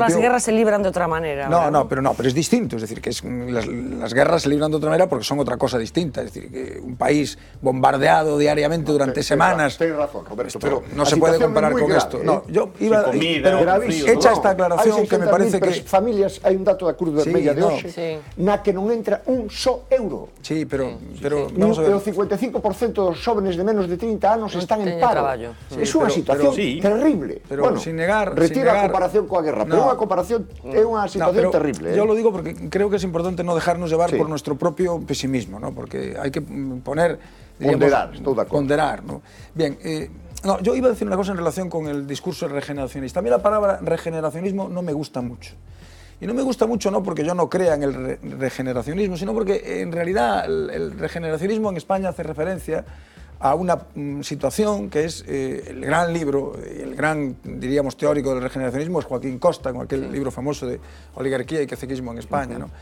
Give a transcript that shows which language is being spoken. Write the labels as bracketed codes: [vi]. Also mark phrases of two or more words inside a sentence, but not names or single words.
[es] A lo mejor las guerras se libran de otra manera. Pero es distinto. Es decir, que las guerras se libran de otra manera porque son otra cosa distinta. Es decir, que un país bombardeado diariamente durante semanas... Tienes razón, Roberto. Pero no se puede comparar con esto. No, yo iba... Pero hecha esta aclaración que me parece que... [gl] familias, hai un dato da Cruz Vermella de hoxe, na que non entra un só euro. [es] Sí, pero vamos a ver. [gl] O 55% dos jóvenes de menos de 30 anos están en paro. É unha situación terrible. [es] Pero sin negar... [gl] Retira a comparación coa guerra, pero unha comparación é unha situación terrible. [es] Yo lo digo porque creo que es importante no dejarnos llevar por nuestro propio pesimismo, ¿no? Porque hay que poner... [gl] Ponderar, estou de acordo. [es] Ponderar, ¿no? Bien, yo iba a decir una cosa en relación con el discurso regeneracionista. A mí la palabra regeneracionismo no me gusta mucho. Y no me gusta mucho no porque yo no crea en el regeneracionismo, sino porque en realidad el regeneracionismo en España hace referencia a una situación que es el gran libro, el gran, diríamos, teórico del regeneracionismo es Joaquín Costa, con aquel libro famoso de Oligarquía y Caciquismo en España, ¿no?